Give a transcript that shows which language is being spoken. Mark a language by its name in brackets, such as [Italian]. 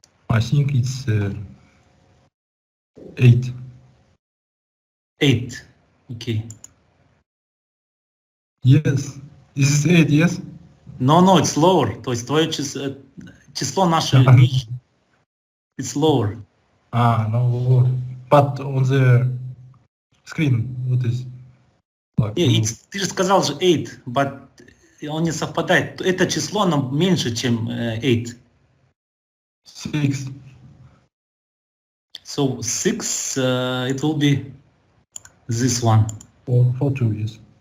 [English] I think it's 8. 8. Okay. Yes. This is 8, yes? No, it's lower. [Russian] То есть твое число наше ниже. [English] It's lower. No. But on the screen, what is? Like, [Russian] Ты же сказал же 8, [English] but [Russian] он не совпадает. Это число, оно меньше, чем 8. 6. [English] So 6, it will be this one. For 2, yes.